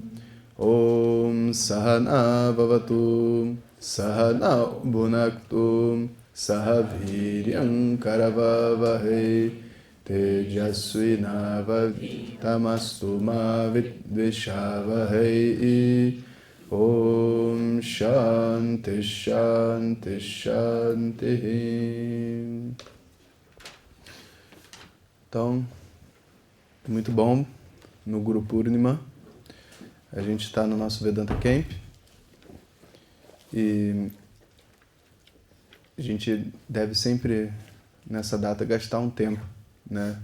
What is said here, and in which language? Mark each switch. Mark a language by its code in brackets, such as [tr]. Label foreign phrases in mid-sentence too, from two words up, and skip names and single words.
[sa] Om Sahana Bhavatu Sahana Bhunaktu Sahaviryam Karavavahe Tejasvinavaditamastu ma vidvishavahe. Om Shanti Shanti Shanti. [pt] Então, muito bom no Guru Purnima. A gente está no nosso Vedanta Camp e a gente deve sempre, nessa data, gastar um tempo, né?